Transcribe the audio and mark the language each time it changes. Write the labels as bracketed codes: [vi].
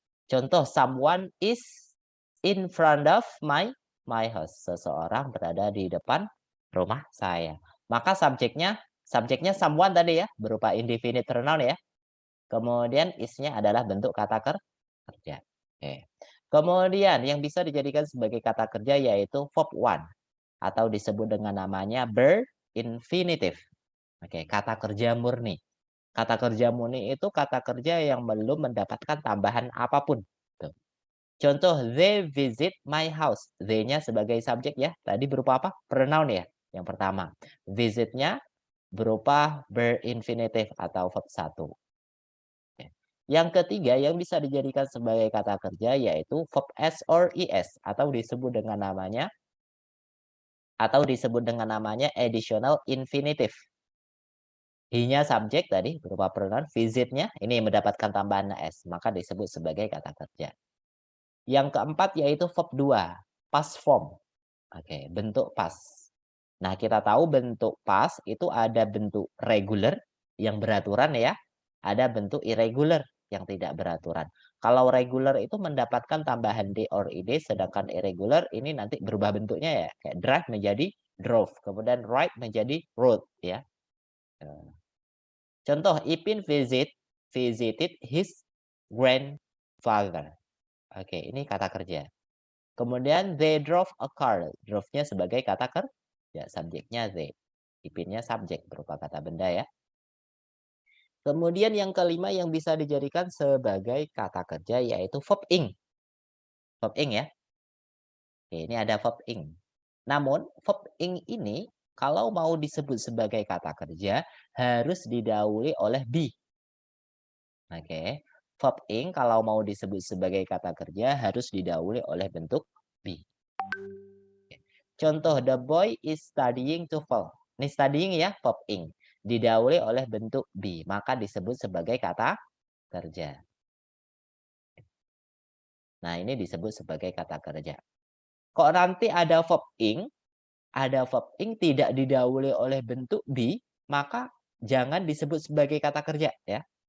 [id] Contoh, [en] someone is in front of my house. [id] Seseorang berada di depan rumah saya. Maka subjeknya someone tadi ya, berupa indefinite pronoun ya. Kemudian is-nya adalah bentuk kata kerja. Oke. Kemudian yang bisa dijadikan sebagai kata kerja yaitu verb one atau disebut dengan namanya verb infinitive. Oke, kata kerja murni. Kata kerja murni itu kata kerja yang belum mendapatkan tambahan apapun. Tuh. Contoh, [en] they visit my house. [id] They-nya sebagai subjek ya. Tadi berupa apa? Pronoun ya. Yang pertama. Visit-nya berupa verb infinitive atau verb 1. Yang ketiga yang bisa dijadikan sebagai kata kerja yaitu verb s or es atau disebut dengan namanya additional infinitive. He-nya subjek tadi berupa pronoun, visit-nya ini mendapatkan tambahan s, maka disebut sebagai kata kerja. Yang keempat yaitu verb 2, past form. Oke, bentuk past. Nah, kita tahu bentuk past itu ada bentuk regular yang beraturan ya, ada bentuk irregular yang tidak beraturan. Kalau regular itu mendapatkan tambahan d or id, sedangkan irregular ini nanti berubah bentuknya ya, kayak drive menjadi drove, kemudian ride menjadi rode ya. Contoh, [en] Ipin visited his grandfather. [id] Oke, ini kata kerja. Kemudian [en] they drove a car. [id] Drove-nya sebagai kata kerja, subjeknya they. Ipinnya subjek berupa kata benda ya. Kemudian yang kelima yang bisa dijadikan sebagai kata kerja yaitu verb ing. Verb ing ya. Oke, ini ada verb ing. Namun verb ing ini kalau mau disebut sebagai kata kerja harus didahului oleh be. Oke. Verb ing kalau mau disebut sebagai kata kerja harus didahului oleh bentuk be. Contoh, [en] the boy is studying TOEFL. Ini studying ya, verb ing. [id] Didahului oleh bentuk be, maka disebut sebagai kata kerja. Nah, ini disebut sebagai kata kerja. Kok nanti ada verb ing tidak didahului oleh bentuk be, maka jangan disebut sebagai kata kerja ya.